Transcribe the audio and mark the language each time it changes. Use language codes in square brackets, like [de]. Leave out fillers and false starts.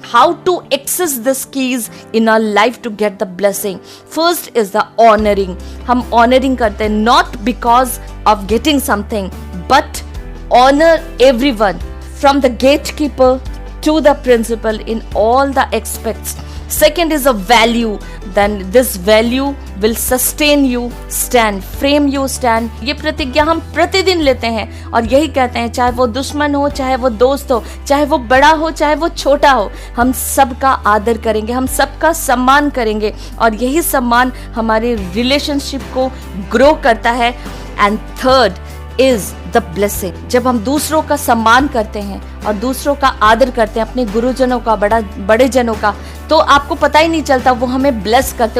[en] How to access this keys in our life to get the blessing. First is the honouring. [hi] हम honouring करते हैं [en] Not because of getting something but honour everyone from the gatekeeper to the principal in all the aspects. Second is a value. Then this value will sustain you, stand, frame you, stand. [hi] ये प्रतिज्ञा हम प्रतिदिन लेते हैं और यही कहते हैं, चाहे वो दुश्मन हो, चाहे वो दोस्त हो, चाहे वो बड़ा हो, चाहे वो छोटा हो, हम सबका आदर करेंगे, हम सबका सम्मान करेंगे और यही सम्मान हमारे रिलेशनशिप को ग्रो करता है। [en] And third is the blessing. [hi] जब हम दूसरों का सम्मान करते हैं और दूसरों का आदर करते हैं, अपने गुरुजनों का, बड़े जनों का, तो आपको पता ही नहीं चलता, वो हमें ब्लेस करते।